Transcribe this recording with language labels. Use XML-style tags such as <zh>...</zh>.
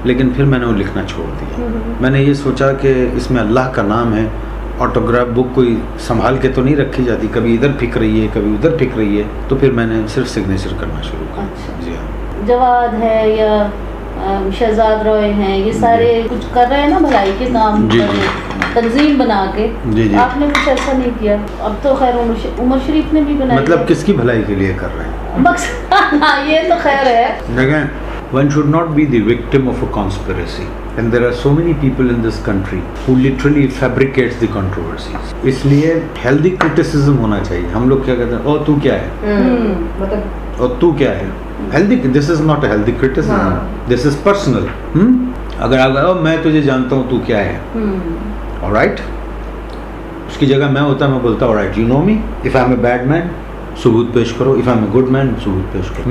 <hi>लेकिन फिर मैंने वो लिखना छोड़ दिया। मैंने ये सोचा कि इसमें अल्लाह का नाम है, ऑटोग्राफ बुक कोई संभाल के तो नहीं रखी जाती, कभी इधर फिक रही है, कभी उधर फिक रही है, तो फिर मैंने सिर्फ सिग्नेचर करना शुरू किया। अच्छा। जी हाँ। जवाद है या शहजाद रॉय हैं, ये सारे कुछ कर रहे हैं ना भलाई के काम, तंजीम बना के। जी। आपने कुछ ऐसा नहीं किया? अब तो खैर उमर शरीफ ने भी बनाया। मतलब किसकी भलाई के लिए कर रहे हैं? ये तो खैर है।</hi> <en>देखें, one should not be the victim of a conspiracy, and there are so many people in this country who literally fabricates the controversies.</en> <hi>इसलिए healthy criticism होना चाहिए। हम लोग क्या कहते हैं, ओ तू क्या है, मतलब और तू क्या है।</hi> <en>Healthy, this is not a healthy criticism, this is personal.</en> <hi>अगर आप, मैं तुझे जानता हूँ, तू क्या है, ऑलराइट, उसकी जगह मैं होता, मैं बोलता alright,</hi> <en>you know me, if I am a bad man</en> <hi>सबूत पेश करो,</hi> <en>if I am a good man</en> <hi>सबूत पेश करो।</hi>